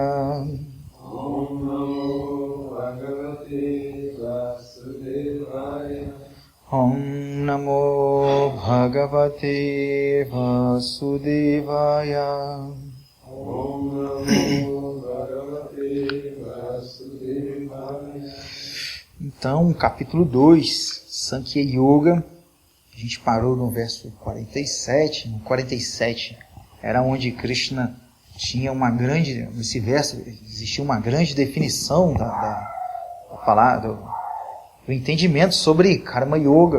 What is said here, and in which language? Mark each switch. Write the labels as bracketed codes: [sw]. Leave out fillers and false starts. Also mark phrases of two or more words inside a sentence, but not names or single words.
[sa] ॐ नमो भगवते वासुदेवाय. ॐ नमो भगवते वासुदेवाय. ॐ नमो भगवते वासुदेवाय. [pt] Então, capítulo 2, Sankhya Yoga. A gente parou no verso 47. No 47 era onde Krishna tinha uma grande... Nesse verso existia uma grande definição da palavra, do entendimento sobre Karma Yoga.